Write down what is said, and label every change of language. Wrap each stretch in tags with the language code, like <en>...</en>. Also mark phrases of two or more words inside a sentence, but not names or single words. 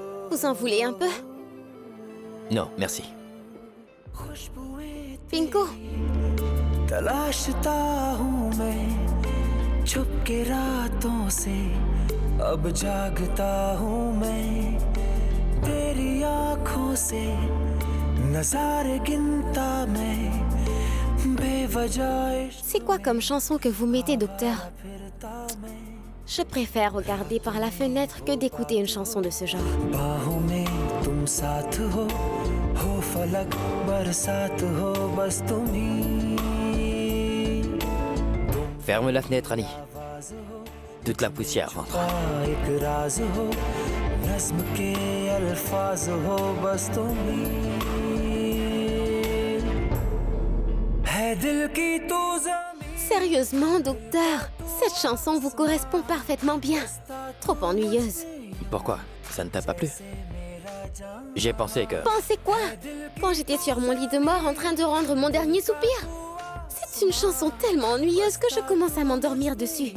<fr>Vous en voulez un peu? Non, merci. Pinko,</fr> <hi>तलाशता हूँ मैं छुप के रातों से अब जागता हूँ मैं तेरी आँखों से नजारे गिनता मैं बेवजह</hi> <fr>c'est quoi comme chanson que vous mettez, docteur? Je préfère regarder par la fenêtre que d'écouter une chanson de ce genre.</fr> <hi>बाहों में तुम साथ हो फलक बरसात हो बस तुम ही</hi> <fr>Ferme la fenêtre, Annie. Toute la poussière rentre.</fr> <hi>एक राज हो नज्म के अल्फाज हो बस तुम ही है दिल की तो</hi> <fr>Sérieusement, docteur, cette chanson vous correspond parfaitement bien. Trop ennuyeuse. Pourquoi? Ça ne t'a pas plu? J'ai pensé que... Pensez quoi? Quand j'étais sur mon lit de mort en train de rendre mon dernier soupir? C'est une chanson tellement ennuyeuse que je commence à m'endormir dessus.</fr>